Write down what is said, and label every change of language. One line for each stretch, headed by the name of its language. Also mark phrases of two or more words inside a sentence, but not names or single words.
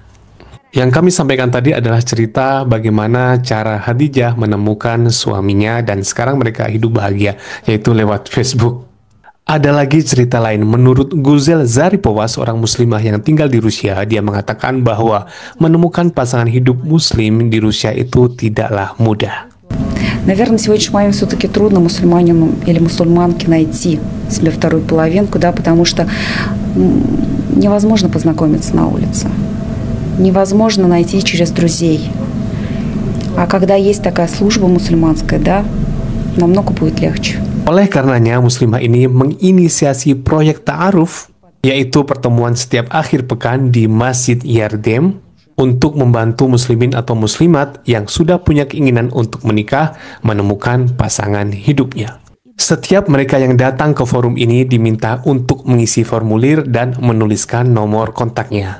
Indonesian: Yang kami sampaikan tadi adalah cerita bagaimana cara Hadijah menemukan suaminya dan sekarang mereka hidup bahagia, yaitu lewat Facebook. Ada lagi cerita lain, menurut Guzel Zaripova, seorang muslimah yang tinggal di Rusia, dia mengatakan bahwa menemukan pasangan hidup muslim di Rusia itu tidaklah mudah.
Russian: Наверное, сегодня момент все-таки трудно мусульманину или мусульманке найти себе вторую половинку, да, потому что невозможно познакомиться на улице, невозможно найти через друзей. А когда есть такая служба мусульманская, да, намного будет легче.
Indonesian: Oleh karenanya, muslimah ini menginisiasi proyek ta'aruf, yaitu pertemuan setiap akhir pekan di Masjid Yardem untuk membantu muslimin atau muslimat yang sudah punya keinginan untuk menikah menemukan pasangan hidupnya. Setiap mereka yang datang ke forum ini diminta untuk mengisi formulir dan menuliskan nomor kontaknya.